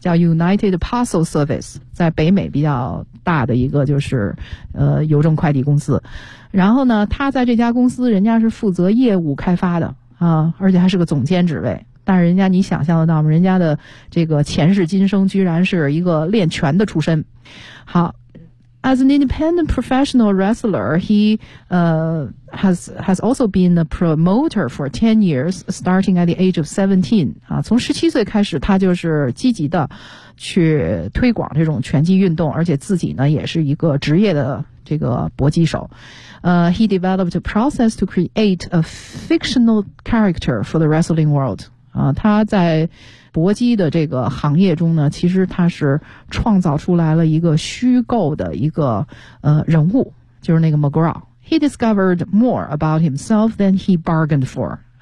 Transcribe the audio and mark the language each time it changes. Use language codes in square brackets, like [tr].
[zh] 叫 United Parcel Service， 在北美比较大的一个就是邮政快递公司。然后呢，他在这家公司，人家是负责业务开发的啊，而且还是个总监职位。但是人家你想象得到吗？人家的这个前世今生居然是一个练拳的出身。 [en] 好 ，As an independent professional wrestler, he has also been a promoter for 10 years, starting at the age of 17. [zh] 啊，从17岁开始，他就是积极的去推广这种拳击运动，而且自己呢也是一个职业的这个搏击手。 [en] He developed a process to create a fictional character for the wrestling world. [zh] 啊，他在搏击的这个行业中呢，其实他是创造出来了一个虚构的一个人物，就是那个 McGraw。 [en] He discovered more about himself than he bargained for.